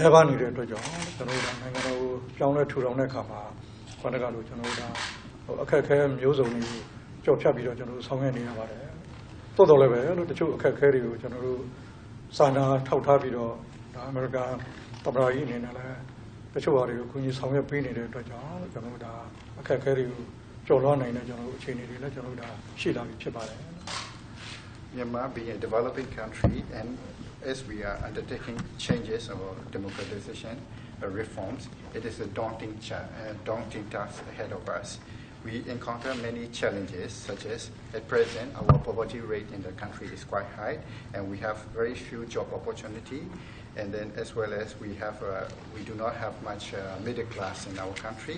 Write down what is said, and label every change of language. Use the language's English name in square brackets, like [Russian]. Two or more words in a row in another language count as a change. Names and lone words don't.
[Burmese] ပါနေတဲ့အတွက်ကြောင့်ကျွန်တော်တို့နိုင်ငံတော်ကိုပြောင်းလဲထူထောင်တဲ့အခါမှာခန္ဓာကလို့ကျွန်တော်တို့ဒါအခက်အခဲမျိုးစုံတွေကြော်ဖြတ်ပြီးတော့ကျွန်တော်တို့ဆောင်ရွက်နေရပါတယ်တိုးတော်လည်းပဲလို့တချို့အခက်အခဲတွေကိုကျွန်တော်တို့စာနာထောက်ထားပြီးတော့ဒါအမေရိကန်သမ္မတကြီးအနေနဲ့လည်းတချို့ဟာတွေကိုကူညီဆောင်ရွက်ပေးနေတဲ့အတွက်ကြောင့်ကျွန်တော်တို့ဒါအခက်အခဲတွေကိုကျော်လွှားနိုင်တဲ့ကျွန်တော်တို့အခြေအနေတွေလည်းကျွန်တော်တို့ဒါရှိလာပြီဖြစ်ပါတယ် [English] Myanmar being a developing country, and as we are undertaking changes or democratization reforms, it is a daunting task ahead of us. We encounter many challenges, such as at present our poverty rate in the country is quite high, and we have very few job opportunity, and then as well as we do not have much middle class in our country.